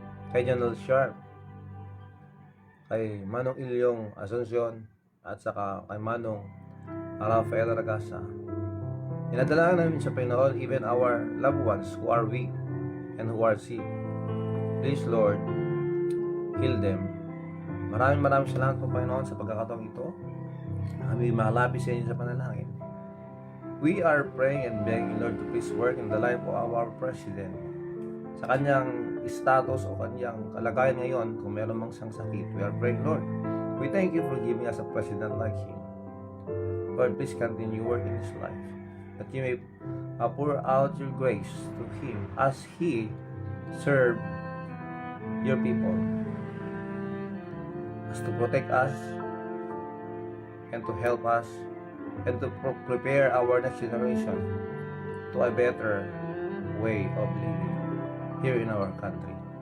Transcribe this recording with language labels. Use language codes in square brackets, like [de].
[tl] Kay General Sharp, kay Manong Ilyong Asuncion, at saka kay Manong Rafael Ragasa. Pinadalangin namin sa Panginoon [en] even our loved ones who are weak and who are sick. Please Lord, heal them. [tl] Maraming salamat po Panginoon sa pagkakataong ito. Kami malapit sa inyo sa panalangin. [en] We are praying and begging Lord to please work in the life of our President. [tl] Sa kanyang status o kanyang kalagayan ngayon, kung meron mang siyang sakit, [en] we are praying Lord. We thank you for giving us a president like him. Lord, please continue working in his life, that you may pour out your grace to him as he served your people, as to protect us and to help us and to prepare our next generation to a better way of living here in our country.